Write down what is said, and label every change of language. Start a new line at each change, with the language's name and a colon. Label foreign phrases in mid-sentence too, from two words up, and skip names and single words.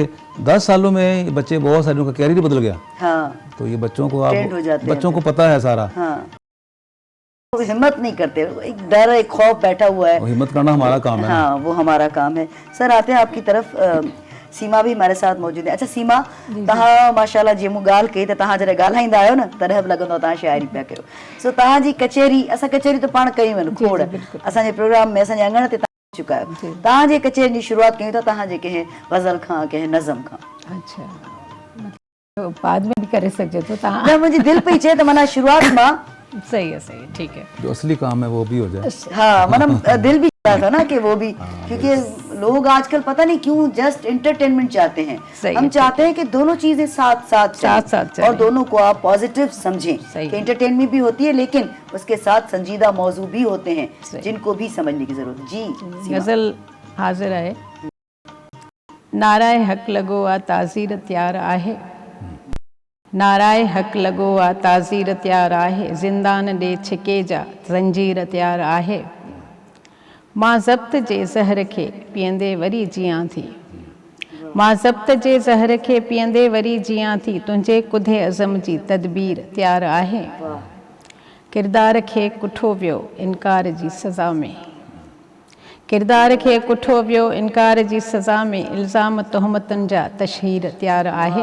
Hindi: 10 सालों में बच्चे बहुत सारे, उनका कैरियर बदल गया। तो ये बच्चों को बच्चों को पता है सारा। वो हिम्मत नहीं करते, एक डर, एक खौफ बैठा हुआ है। हिम्मत करना हमारा काम है। हाँ, वो हमारा काम है। सर, आते हैं आपकी तरफ। सीमा भी हमारे साथ मौजूद है।
Sindhi: अच्छा सीमा, तहां माशाल्लाह जेमू गाल के त तहां जरे ॻाल्हाईंदा आहियो न तरह लगंदो तहां शायरी पिया कयो। सो तहां जी कचेरी, असां कचेरी तो पाण कयूं आहिनि खोड़, असांजे प्रोग्राम में असांजे अंगण ते तव्हां चुका आहियो। तहां जे कचेरी जी शुरुआत कयूं था तहां जे कंहिं गज़ल खां, कंहिं नज़म खां।
Hindi: अच्छा, तो बाद में भी करे सके तो तहां
Sindhi: न मुंहिंजी दिलि पई चए त माना शुरुआत मां।
Hindi: सही है, ठीक है। जो असली काम है वो भी हो जाए। हाँ, माना दिल भी चाहता था ना कि वो भी, क्योंकि लोग आजकल पता नहीं क्यों
English: just entertainment
Hindi: चाहते हैं। हम चाहते हैं कि दोनों चीजें साथ साथ और दोनों को आप पॉजिटिव समझें कि एंटरटेनमेंट भी होती है, लेकिन उसके साथ संजीदा मौजू भी होते हैं जिनको भी समझने की जरूरत। जी, गजल हाजिर है।
Sindhi: नाराए हक लगो आ ताज़ीर तैयार आहे, नाराए हक लगो आ ताज़ीर तैयार आहे, ज़िंदान ॾे छिके जा ज़ंजीर तैयार आहे। मां ज़ब्त जे ज़हर खे पीअंदे वरी जियां थी, मां ज़ब्त जे ज़हर खे पीअंदे वरी जियां थी, तुंहिंजे कुधे अज़म जी तदबीर तैयार आहे। किरदार खे कुठो वियो इनकार जी सज़ा में, किरदार खे कुठो वियो इनकार जी सज़ा में, इल्ज़ाम तोहमतुनि जा तशहीर तैयार आहे।